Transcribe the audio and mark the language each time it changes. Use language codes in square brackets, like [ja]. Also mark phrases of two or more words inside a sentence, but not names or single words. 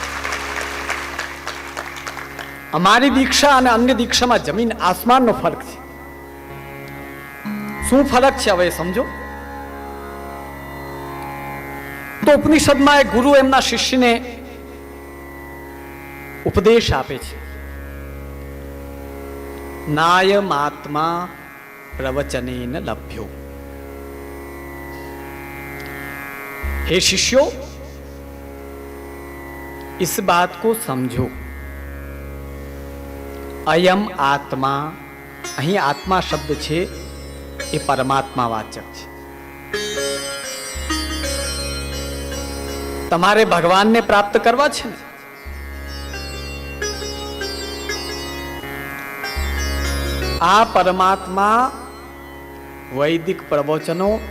[gu] અમારી દીક્ષા અને અન્ય દીક્ષામાં જમીન આસમાનનો ફરક છે. શું ફરક છે હવે સમજો. તો ઉપનિષદમાં એક ગુરુ એમના શિષ્યને ઉપદેશ આપે છે, [sa] नायमात्मा प्रवचनेन लभ्यो. [hi] हे शिष्यों, इस बात को समझो, [sa] अयम आत्मा, [gu] અહીં આત્મા શબ્દ છે એ પરમાત્મા વાચક છે. તમારે ભગવાનને પ્રાપ્ત કરવા છે ને, આ પરમાત્મા વૈદિક પ્રવચનો,